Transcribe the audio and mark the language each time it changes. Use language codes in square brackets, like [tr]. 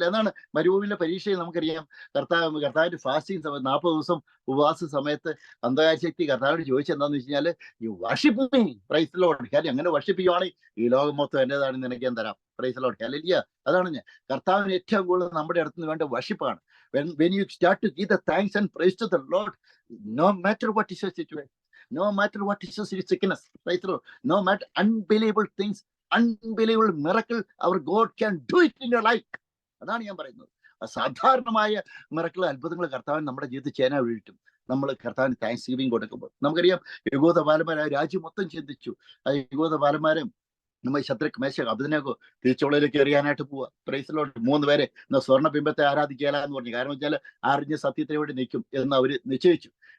[ml] എന്നാണ് മരുഭൂമിയിലെ പരീക്ഷയിൽ നമുക്കറിയാം കർത്താവിന്റെ ഫാസ്റ്റിംഗ് സമയത്ത് 40 ദിവസം ഉപവാസ സമയത്ത് അന്ധകാര ശക്തി കർത്താവിനോട് ചോദിച്ചത് എന്താന്ന് വെച്ച് കഴിഞ്ഞാൽ [en] You worship me. Praise the lord. [ml] കാര്യം അങ്ങനെ വർഷിപ്പ് ചെയ്യുവാണെങ്കിൽ ഈ ലോകം മൊത്തം എന്റേതാണെന്ന് നിനക്ക് ഞാൻ തരാം. [en] Praise the lord. [ml] ഹല്ലേലൂയ. അതാണ് ഞാൻ കർത്താവിന് ഏറ്റവും കൂടുതൽ നമ്മുടെ അടുത്ത് വേണ്ട വർഷിപ്പാണ്. [en] When you start to give the thanks and praise to the Lord, no matter what is your situation, no matter what is your sickness, right? No matter unbelievable things, unbelievable miracle, our God can do it in your life. [ml] അതാണ് ഞാൻ പറയുന്നത്. അസാധാരണമായ miracle, അത്ഭുതങ്ങൾ കർത്താവിന് നമ്മുടെ ജീവിതത്തിൽ ചെയ്യാൻ വേണ്ടിയിട്ടും നമ്മൾ കർത്താവിന് താങ്ക്സ് ഗിവിംഗ് കൊടുക്കുമ്പോൾ നമുക്കറിയാം യഹൂദ ബാലന്മാരെ രാജ്യം മൊത്തം ചിന്തിച്ചു. ആ യഹൂദ ബാലന്മാരെ നമ്മൾ ശത്രുക്ക് മേശ അബദ്നെഗോ തീച്ചോളയിലേക്ക് എറിയാനായിട്ട് പോവുക. [en] Praise the lord. [ml] 3 പേരെ സ്വർണ്ണ ബിംബത്തെ ആരാധിക്കുകയില്ല എന്ന് പറഞ്ഞു. കാരണം വെച്ചാൽ അറിഞ്ഞ സത്യത്തിന് വേണ്ടി നിൽക്കും എന്ന് അവർ നിശ്ചയിച്ചു.